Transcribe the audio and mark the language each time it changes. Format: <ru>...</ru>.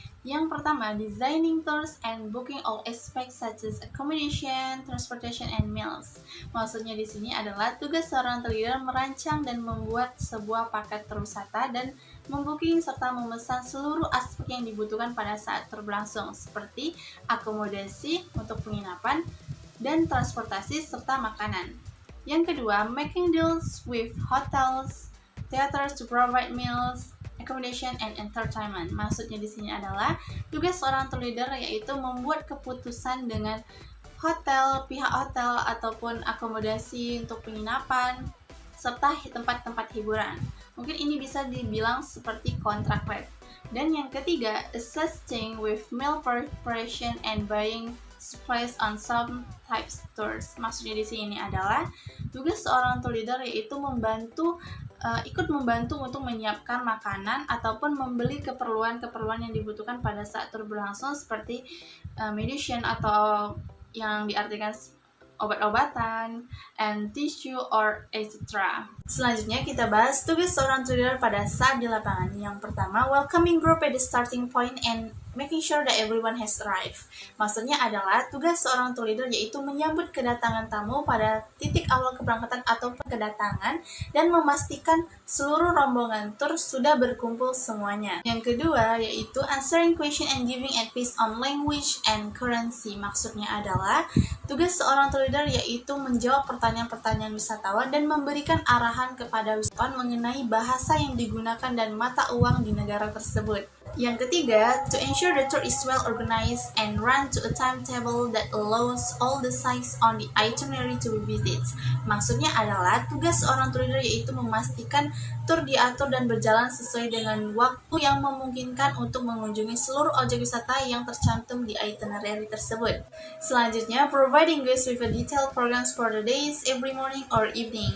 <id>Yang pertama,</id> <en>designing tours and booking all aspects such as accommodation, transportation, and meals.</en> <id>Maksudnya di sini adalah tugas seorang tour leader merancang dan membuat sebuah paket tur wisata dan membooking serta memesan seluruh aspek yang dibutuhkan pada saat tur berlangsung, seperti akomodasi untuk penginapan dan transportasi serta makanan. Yang kedua,</id> <en>making deals with hotels, theaters to provide meals, accommodation, and entertainment.</en> <id>Maksudnya di sini adalah tugas seorang tour leader yaitu membuat keputusan dengan pihak hotel ataupun akomodasi untuk penginapan serta tempat-tempat hiburan. Mungkin ini bisa dibilang seperti kontrak rate. Dan yang ketiga,</id> <en>assisting with meal preparation and buying supplies on some types tours.</en> <id>Maksudnya di sini adalah tugas seorang tour leader yaitu ikut membantu untuk menyiapkan makanan ataupun membeli keperluan-keperluan yang dibutuhkan pada saat tur berlangsung seperti medicine atau yang diartikan obat-obatan,</id> <en>and tissue or etc.</en> <id>Selanjutnya kita bahas tugas seorang tour leader pada saat di lapangan. Yang pertama,</id> <en>welcoming group at the starting point and making sure that everyone has arrived.</en> <id>Maksudnya adalah tugas seorang tour leader yaitu menyambut kedatangan tamu pada titik awal keberangkatan ataupun kedatangan dan memastikan seluruh rombongan tur sudah berkumpul semuanya. Yang kedua yaitu</id> <en>answering question and giving advice on language and currency.</en> <id>Maksudnya adalah tugas seorang tour leader yaitu menjawab pertanyaan-pertanyaan wisatawan dan memberikan arahan kepada wisatawan mengenai bahasa yang digunakan dan mata uang di negara tersebut. Yang ketiga,</id> <en>to ensure the tour is well organized and run to a timetable that allows all the sites on the itinerary to be visited.</en> <id>Maksudnya adalah tugas seorang tour leader yaitu memastikan tur diatur dan berjalan sesuai dengan waktu yang memungkinkan untuk mengunjungi seluruh objek wisata yang tercantum di itinerary tersebut. Selanjutnya,</id> <en>providing guests with a detailed programs for the days, every morning or evening.</en>